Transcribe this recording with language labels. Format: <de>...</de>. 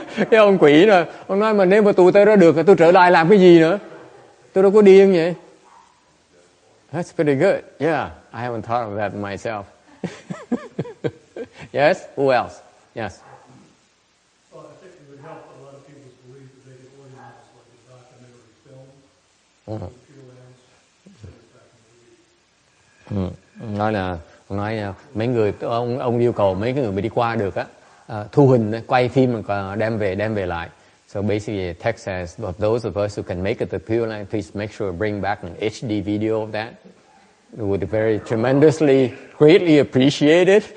<vi>Cái ông quỷ rồi, ông nói mà nếu mà tôi tới đó được, tôi trở lại làm cái gì nữa? Tôi đâu có điên vậy.</vi> <en>That's pretty good. Yeah, I haven't thought of that myself. Yes, who else? Yes. Well, I think it would help a lot of people's</en> <vi>Nói mấy người ông yêu cầu mấy cái người mà đi qua được á thu hình quay phim đem về lại.</vi> <en>So basically, the text says, those of us who can make it to Pureland, please make sure to bring back an HD video of that. It would very tremendously, greatly appreciated.</en>